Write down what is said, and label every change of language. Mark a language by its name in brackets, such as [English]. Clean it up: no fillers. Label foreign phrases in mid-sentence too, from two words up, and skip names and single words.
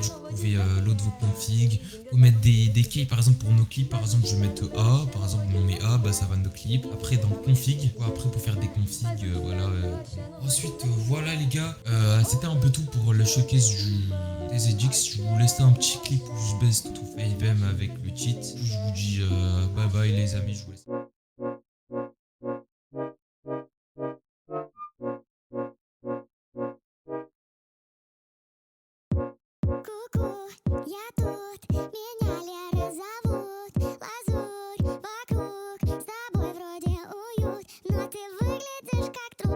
[French] Du coup vous pouvez load vos configs, vous mettre des keys, par exemple pour nos clips, par exemple je vais mettre A, par exemple on met A, bah ça va nos clips. Après dans config, après pour faire des configs, voilà. Ensuite voilà les gars, c'était un peu tout pour le showcase des Edix. Je vous laisse un petit clip où je baisse tout 5M avec le cheat. Je vous dis [English] bye bye [French] les amis, je vous laisse. [Russian] Ку-ку, я тут, меня Лера зовут. Лазурь вокруг, с тобой вроде уют, но ты выглядишь как труп.